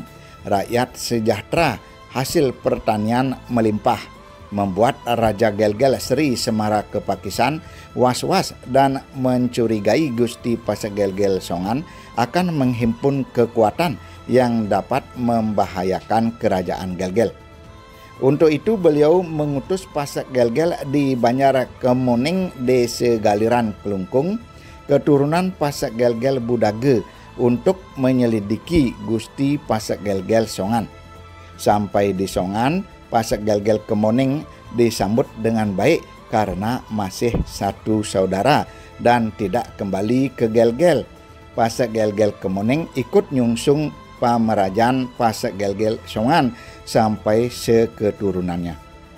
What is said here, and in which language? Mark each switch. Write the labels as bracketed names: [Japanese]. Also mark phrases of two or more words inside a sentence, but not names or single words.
[Indonesian] Rakyat sejahtera, hasil pertanian melimpah, membuat Raja Gelgel Sri Semara Kepakisan was-was dan mencurigai Gusti Pasek Gelgel Songan akan menghimpun kekuatan yang dapat membahayakan kerajaan Gelgel. Untuk itu beliau mengutus Pasek Gelgel di Banjar Kemuning Desa Galiran Kelungkung, keturunan Pasek Gelgel Budage, untuk menyelidiki Gusti Pasek Gelgel Songan. Sampai di Songan, Pasek Gelgel Kemuning disambut dengan baik karena masih satu saudara dan tidak kembali ke Gelgel. Pasek Gelgel Kemuning ikut [Balinese] nyungsung pamerajaan [Indonesian] Pasek Gelgel Songan sampai seketurunannya.